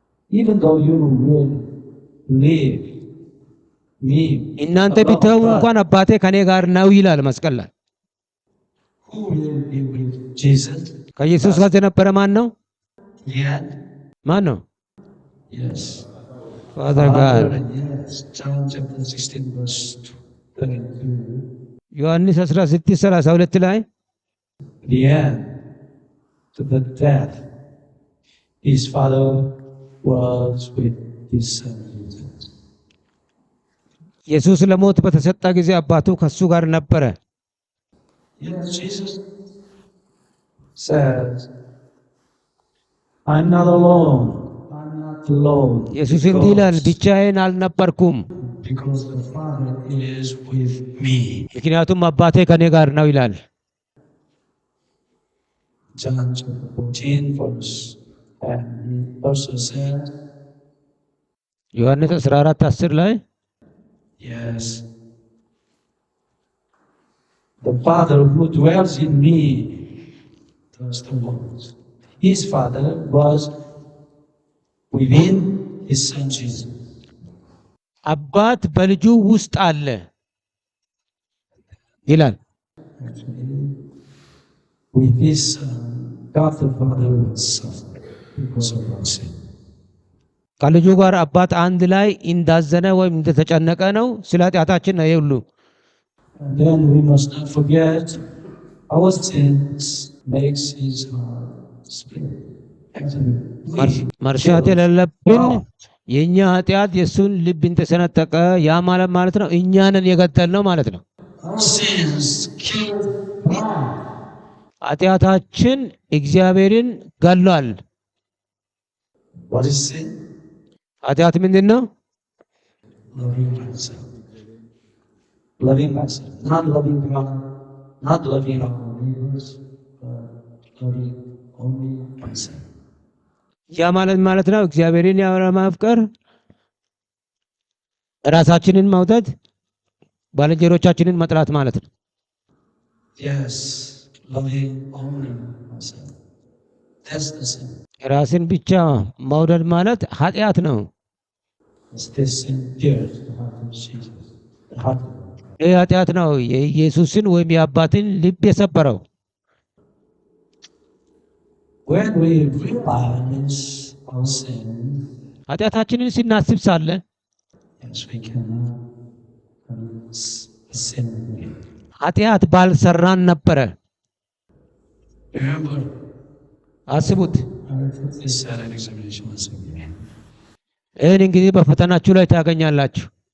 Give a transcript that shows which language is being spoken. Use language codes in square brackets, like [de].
[en] Even though you will leave me [am] እናንተ [en] alone, [am] ቢተው [en] but [am] እንኳን አባቴ ከኔ ጋር ነው ይላል መስቀል ላይ። [en] who will be with Jesus? [am] ከኢየሱስ ጋር የነበረ ማን ነው? [en] Yeah. [am] ማን ነው? [en] Yes. [am] ፋዘር ጋር። [en] Yes. John chapter 16 verse 32. [am] ዮሐንስ 16:32 ላይ [en] The end to the death, his father was with his son Jesus. [am] ኢየሱስ ለሞት በተሰጠ ጊዜ አባቱ ከሱ ጋር ነበረ። [en] Yes, Jesus says, I'm not alone. I'm not alone. [am] ኢየሱስ እንዲህ ይላል፣ ብቻዬን አልነበርኩም፣ [en] Because the Father is with me. [am] ምክንያቱም አባቴ ከኔ ጋር ነው ይላል። [en] John chapter 14 verse, and he also said, [am] ዮሐንስ 14:10 ላይ [en] yes, the Father who dwells in me does the works. His Father was within his Son Jesus. [am] አባት በልጁ ውስጥ አለ ይላል። [en] Actually, with his Son, God the Father will suffer because of our sin. [am] ከልጁ ጋር አባት አንድ ላይ እንዳዘነ ወይም እንደተጨነቀ ነው። ስለ ኃጢአታችን ነው ሁሉ። [en] And then we must not forget our sins makes his heart split. Actually, [am] መርሳት የሌለብን የእኛ ኃጢአት የእሱን ልብ እንደሰነጠቀ ያ ማለት ነው እኛንን የገደልነው ማለት ነው። [en] our sins killed God. [am] ኃጢአታችን እግዚአብሔርን ገሏል። [en] What is sin? [am] ኃጢአት ምንድን ነው? [en] Loving myself. Loving myself. Not loving God, not loving our neighbors, but loving only myself. [am] ያ ማለት ነው እግዚአብሔርን ያለማፍቀር፣ ራሳችንን መውደድ፣ ባልንጀሮቻችንን መጥላት ማለት ነው። [en] Yes, loving only myself. That's the sin. [am] ራስን ብቻ መውደድ ማለት ኃጢአት ነው። [en] It's this sin pierced the heart of Jesus. The heart of God. [am] ይህ ኃጢአት ነው የኢየሱስን ወይም የአባትን ልብ የሰበረው። [en] When we realize our sin, [am] ኃጢአታችንን ስናስብ ሳለ [en] yes, we cannot commit sin again. [am] ኃጢአት ባልሰራን ነበረ። [en] Remember, [am] አስቡት። [en] I will put this at an examination once again. [am] ይህን እንግዲህ በፈተናችሁ ላይ ታገኛላችሁ።